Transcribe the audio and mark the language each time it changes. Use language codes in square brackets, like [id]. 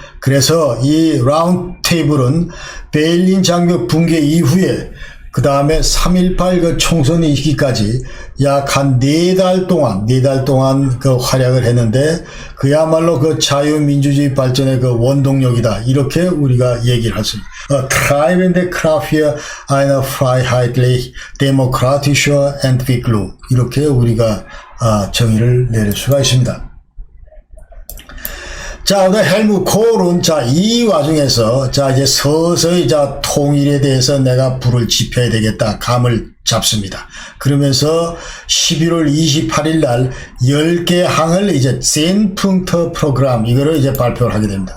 [ko] 그래서 이 라운드 테이블은 베를린 장벽 붕괴 이후에 그 다음에 3.18 그 총선이 있기까지 약 한 4달 동안 그 활약을 했는데 그야말로 그 자유민주주의 발전의 그 원동력이다. 이렇게 우리가 얘기를 할 수 있습니다. [de] Treibende Kraft für eine freiheitlich demokratische Entwicklung. [ko] 이렇게 우리가 정의를 내릴 수가 있습니다. 자, 오늘 헬무 콜은, 자, 이 와중에서, 자, 이제 서서히, 자, 통일에 대해서 내가 불을 지펴야 되겠다, 감을 잡습니다. 그러면서 11월 28일 날 10개 항을 이제 젠풍터 프로그램, 이거를 이제 발표를 하게 됩니다.